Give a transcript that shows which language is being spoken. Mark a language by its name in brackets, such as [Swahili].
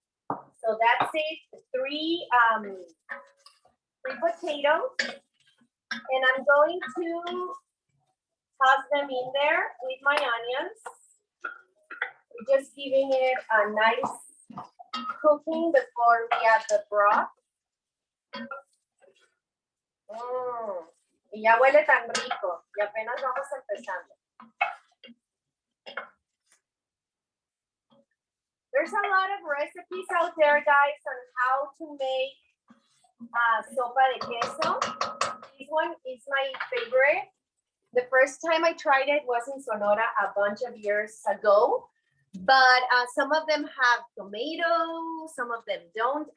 [English] So that's it, 3 potatoes. And I'm going to toss them in there with my onions. We're just giving it a nice cooking before we add the broth. [Spanish] Y ya huele tan rico y apenas vamos empezando. [English] There's a lot of recipes out there, guys, on how to make sopa de queso. This one is my favorite. The first time I tried it was in Sonora a bunch of years ago, but some of them have tomatoes, some of them don't.